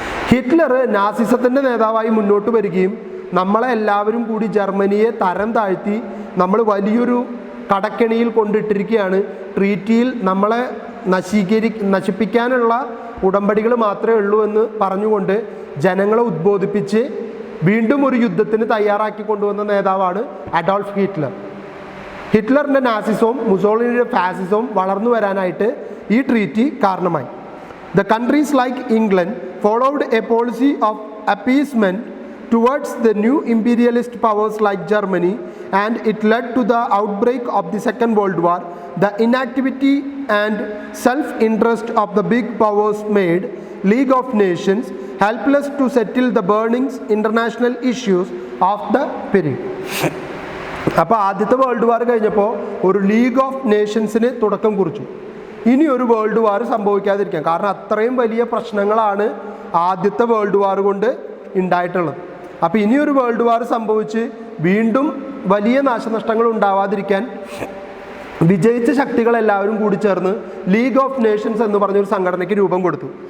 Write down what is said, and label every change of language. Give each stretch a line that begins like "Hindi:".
Malayalam: Hitler നാസിസത്തിൻ്റെ നേതാവായി മുന്നോട്ട് വരികയും നമ്മളെ എല്ലാവരും കൂടി ജർമ്മനിയെ തരം താഴ്ത്തി നമ്മൾ വലിയൊരു കടക്കെണിയിൽ കൊണ്ടിട്ടിരിക്കുകയാണ്, ട്രീറ്റിയിൽ നമ്മളെ നശിപ്പിക്കാനുള്ള ഉടമ്പടികൾ മാത്രമേ ഉള്ളൂ എന്ന് പറഞ്ഞുകൊണ്ട് ജനങ്ങളെ ഉദ്ബോധിപ്പിച്ച് വീണ്ടും ഒരു യുദ്ധത്തിന് തയ്യാറാക്കി കൊണ്ടുവന്ന നേതാവാണ് അഡോൾഫ് ഹിറ്റ്ലർ. ഹിറ്റ്ലറിൻ്റെ നാസിസവും മുസോളിനിയുടെ ഫാസിസവും വളർന്നു വരാനായിട്ട് ഈ ട്രീറ്റി കാരണമായി.
English: The countries like England followed a policy of appeasement towards the new imperialist powers like Germany, and it led to the outbreak of the Second World War. The inactivity and self-interest of the big powers made League of Nations helpless to settle the burning international issues of the period.
Malayalam: അപ്പോൾ ആദ്യത്തെ world war കഴിഞ്ഞപ്പോൾ ഒരു league of നേഷൻസിന് തുടക്കം കുറിച്ചു. ഇനി ഒരു world war സംഭവിക്കാതിരിക്കാം, കാരണം അത്രയും വലിയ പ്രശ്നങ്ങളാണ് ആദ്യത്തെ വേൾഡ് വാർ കൊണ്ട് ഉണ്ടായിട്ടുള്ളത്. അപ്പോൾ ഇനിയൊരു വേൾഡ് വാർ സംഭവിച്ച് വീണ്ടും വലിയ നാശനഷ്ടങ്ങൾ ഉണ്ടാവാതിരിക്കാൻ വിജയിച്ച ശക്തികളെല്ലാവരും കൂടി ചേർന്ന് ലീഗ് ഓഫ് നേഷൻസ് എന്ന് പറഞ്ഞൊരു സംഘടനയ്ക്ക് രൂപം കൊടുത്തു.